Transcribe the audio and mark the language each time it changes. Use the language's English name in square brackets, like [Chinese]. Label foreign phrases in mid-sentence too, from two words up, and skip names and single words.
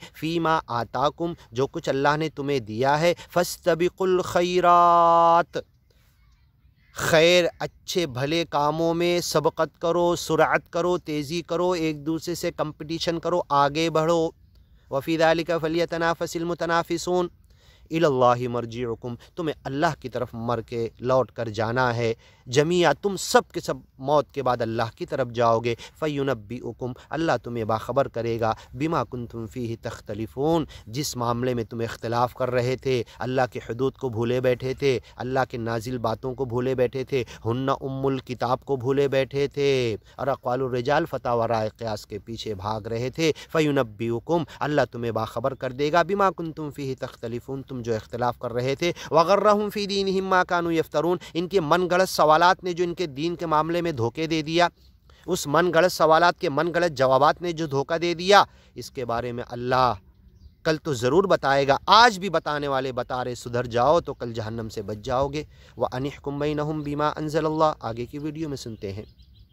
[Arabic] فيما آتاكم, [Hindi] जो कुछ अल्लाह ने तुम्हें दिया है। [Arabic] فاستبقوا الخيرات, [Hindi] खैर अच्छे भले कामों में सबक़त करो, सुरअत करो, तेज़ी करो, एक दूसरे से कंपटीशन करो, आगे बढ़ो। [Arabic] وفي ذلك فليتنافس المتنافسون، إلى الله مرجعكم, [Hindi] तुम्हें अल्लाह की तरफ मर के लौट कर जाना है। जमिया, तुम सब के सब मौत के बाद अल्लाह की तरफ जाओगे। फ़युनब्बिउकुम, अल्लाह तुम्हें बाखबर करेगा। [Arabic] بما كنتم فيه تختلفون, [Hindi] जिस मामले में तुम इख्तिलाफ़ कर रहे थे, अल्लाह के हुदूद को भूले बैठे थे, अल्लाह के नाजिल बातों को भूले बैठे थे, [Arabic] هن أم الكتاب [Hindi] को भूले बैठे थे और [Arabic] أقوال الرجال [Hindi] फ़तवा वराए क़ियास के पीछे भाग रहे थे। फ़युनब्बिउकुम, अल्लाह तुम्हें बाखबर कर देगा। [Arabic] بما كنتم فيه تختلفون, [Hindi] तुम जो इख्तिलाफ़ कर रहे थे। [Arabic] وغرهم في دينهم ما كانوا يفترون, [Hindi] इनके मन गढ़ंत सवालात ने जो इनके दीन के मामले में धोखे दे दिया, उस मन गढ़ंत सवालात के मन गढ़ंत जवाबात ने जो धोखा दे दिया, इसके बारे में अल्लाह कल तो ज़रूर बताएगा। आज भी बताने वाले बता रहे, सुधर जाओ तो कल जहन्नम से बच जाओगे। [Arabic] وأن احكم بينهم بما أنزل الله, [Hindi] आगे की वीडियो में सुनते हैं।